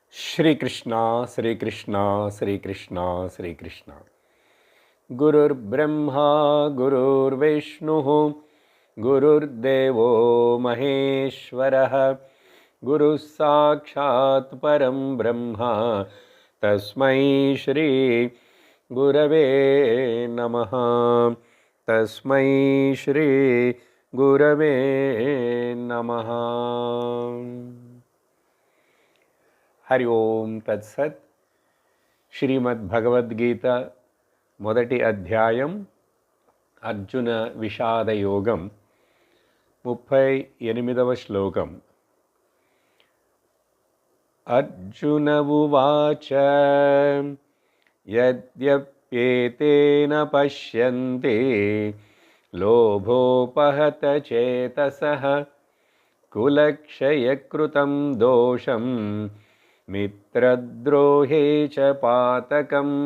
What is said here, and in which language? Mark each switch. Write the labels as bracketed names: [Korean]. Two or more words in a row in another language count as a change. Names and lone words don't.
[Sanskrit] श्रीकृष्ण श्रीकृष्ण श्रीकृष्ण श्रीकृष्ण गुरुर्ब्रह्मा गुरुर्विष्णुः गुरुर्देवो महेश्वरः गुरुः साक्षात् परं ब्रह्म तस्मै श्री गुरवे नमः तस्मै श्री गुरवे नमः। हरि ओम तत्सत्। [Telugu] श्रीमद्भगवद्गीత మొదటి అధ్యాయం అర్జున విషాద యోగం 38వ శ్లోకం. [Sanskrit] అర్జున ఉవాచ యద్యప్యేతేన పశ్యంతి లోభోపహత చేతసః కులక్షయకృతం దోషం మిత్రద్రోహే చ పాతకం.